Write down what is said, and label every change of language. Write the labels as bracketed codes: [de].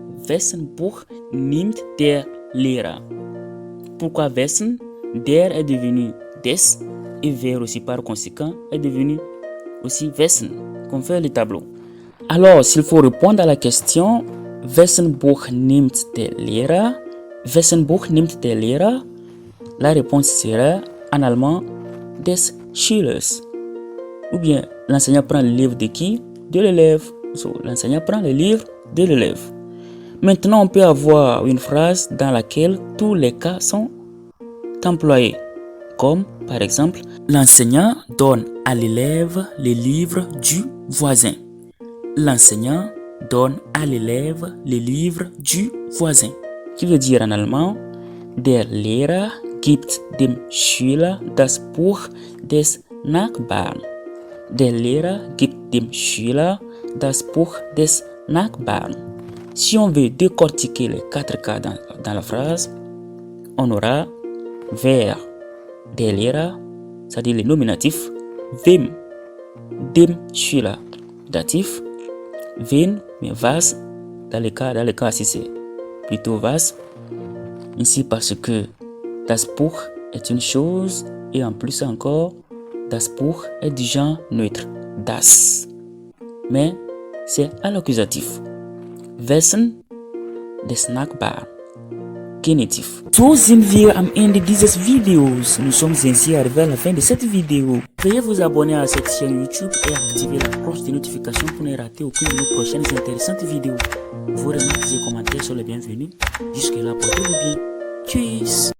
[de] Wessen Buch nimmt der Lehrer? [fr] Pourquoi wessen? Der est devenu des et wer aussi par conséquent est devenu aussi wessen, qu'on fait le tableau. Alors, s'il faut répondre à la question [de] wessen Buch nimmt der Lehrer? Wessen Buch nimmt der Lehrer? [fr] La réponse sera en allemand [de] des Schülers. [fr] Ou bien l'enseignant prend le livre de qui? De l'élève. L'enseignant prend le livre de l'élève. Maintenant, on peut avoir une phrase dans laquelle tous les cas sont employés. Comme par exemple, l'enseignant donne à l'élève le livre du voisin. L'enseignant donne à l'élève le livre du voisin. Qui veut dire en allemand, [de] der Lehrer gibt dem Schüler das Buch des Nachbarn. Der Lehrer gibt dem Schüler das Buch des Nachbarn. [fr] Si on veut décortiquer les 4 cas dans la phrase, on aura wer, der Lehrer, c'est-à-dire le nominatif, wem, dem Schüler, datif, wen, mais was, dans le cas si c'est plutôt was, ici parce que das Buch est une chose et en plus encore, das Buch est du genre neutre, das, mais c'est à l'accusatif. [de] Wessen, des Nachbarn. Genitiv. So sind wir am Ende dieses Videos. [fr] Nous sommes ainsi arrivés à la fin de cette vidéo. Veuillez vous abonner à cette chaîne YouTube et activer la cloche de notification pour ne rater aucune de nos prochaines intéressantes vidéos. Vos remarques et commentaires sont les bienvenus. Jusque là, portez-vous bien. Tchuss.